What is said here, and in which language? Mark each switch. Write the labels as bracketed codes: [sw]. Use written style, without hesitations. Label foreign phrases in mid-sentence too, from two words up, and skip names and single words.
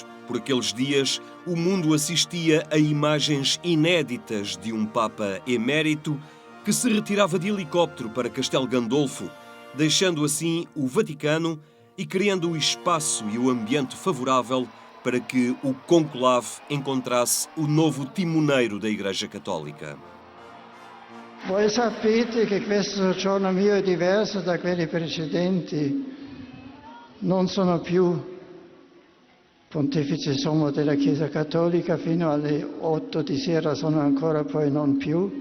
[pt] Por aqueles dias, o mundo assistia a imagens inéditas de um Papa emérito que se retirava de helicóptero para Castelo Gandolfo, deixando assim o Vaticano e criando o espaço e o ambiente favorável para que o conclave encontrasse o novo timoneiro da Igreja Católica. [it] Voi sapete che questo giorno mio è diverso da quelli precedenti. Non sono più pontefice sommo della Chiesa Cattolica, fino alle 8 di sera sono ancora poi non più.